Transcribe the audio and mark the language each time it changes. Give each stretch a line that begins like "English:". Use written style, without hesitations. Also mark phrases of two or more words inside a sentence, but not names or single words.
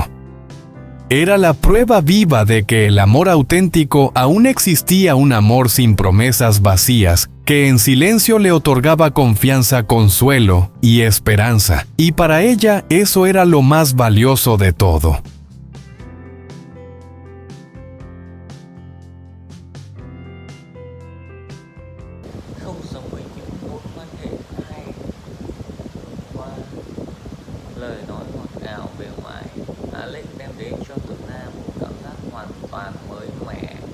Spanish: Era la prueba viva de que el amor auténtico aún existía, un amor sin promesas vacías, que en silencio le otorgaba confianza, consuelo y esperanza, y para ella eso era lo más valioso de todo.
Vietnamese: Không giống với những mối quan hệ hay qua lời nói ngọt ngào bề ngoài, Alex đem đến cho Tuna một cảm giác hoàn toàn mới mẻ.